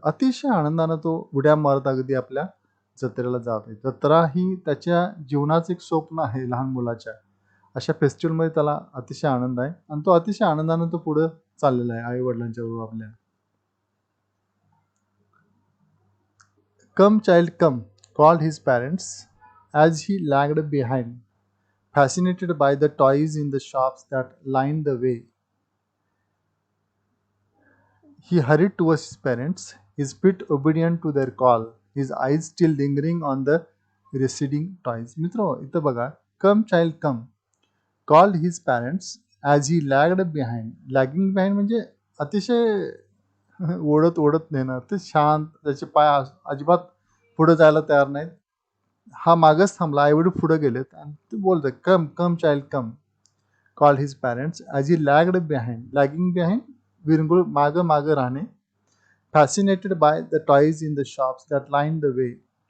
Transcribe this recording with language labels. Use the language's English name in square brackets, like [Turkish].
[Marathi] अतिशय आनंदानं तो उड्या मारत अगदी आपल्या जत्रेला जात आहे. जत्रा ही त्याच्या जीवनाचं एक स्वप्न आहे लहान मुलाच्या. अशा फेस्टिवलमध्ये त्याला अतिशय आनंद आहे आणि तो अतिशय आनंदानं तो पुढं चाललेला आहे आई वडिलांच्या बरोबर आपल्या. [English] Come, child, come, called his parents as he lagged behind, fascinated by the toys in the shops that lined the way. He hurried towards his parents, his feet obedient to their call, his eyes still lingering on the receding toys. [Marathi] मित्र, इथं बघा, [English] come, child, come, called his parents as he lagged behind. Lagging behind [Marathi] म्हणजे अतिशय ओढत ओढत नेणार. ते शांत, त्याचे पाय अजिबात पुढे जायला तयार नाहीत. हा मागच थांबला. आई-वडील पुढे गेलेत आणि ते बोलतात, [English] "Come, come child come." Called his parents as he lagged behind. Lagging behind, [Marathi] विरंगुळ मागं राहणे. [English] Fascinated by the toys in the shops that line the way.